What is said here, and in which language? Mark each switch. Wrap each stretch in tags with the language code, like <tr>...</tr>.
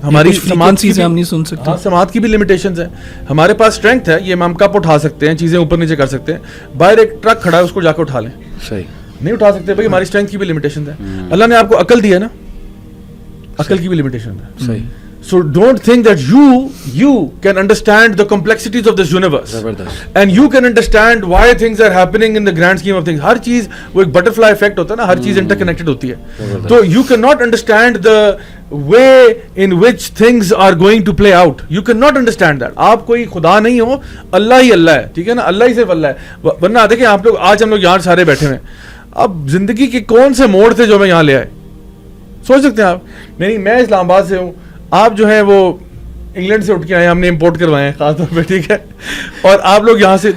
<ur>ہماری سماعت چیزیں ہم نہیں سن سکتے, سماعت کی بھی لمیٹیشنز ہیں. ہمارے پاس اسٹرینتھ ہے, یہ ہم کپ اٹھا سکتے ہیں, چیزیں اوپر نیچے کر سکتے ہیں. باہر ایک ٹرک کھڑا ہے, اس کو جا کے اٹھا لیں, صحیح نہیں اٹھا سکتے بھائی, ہماری اسٹرینتھ کی بھی لمیٹیشنز ہیں. اللہ نے آپ کو عقل دی ہے نا, عقل کی بھی لمیٹیشن ہے, صحیح.</ur> <en>So don't think that you can understand the complexities of this universe and you can understand why things are happening in the grand scheme of things.</en> <ur>ہر چیز وہ ایک بٹرفلائی افیکٹ ہوتا ہے نا, ہر چیز انٹر کنیکٹڈ ہوتی ہے.</ur> <en>تو you cannot understand the way in which things are going to play out. You cannot understand that.</en> <ur>آپ کوئی خدا نہیں ہو, اللہ ہی اللہ ہے, ٹھیک ہے نا, اللہ ہی صرف اللہ ہے. ورنہ دیکھیں آپ لوگ آج ہم لوگ یہاں سارے بیٹھے ہوئے ہیں, اب زندگی کے کون سے موڑ تھے جو میں یہاں لے آئے, سوچ سکتے ہیں آپ. نہیں میں اسلام آباد سے ہوں, آپ جو ہیں وہ انگلینڈ سے اٹھ کے آئے, ہم نے امپورٹ کروائے ہیں خاص طور پہ, ٹھیک ہے, اور آپ لوگ یہاں سے.</ur>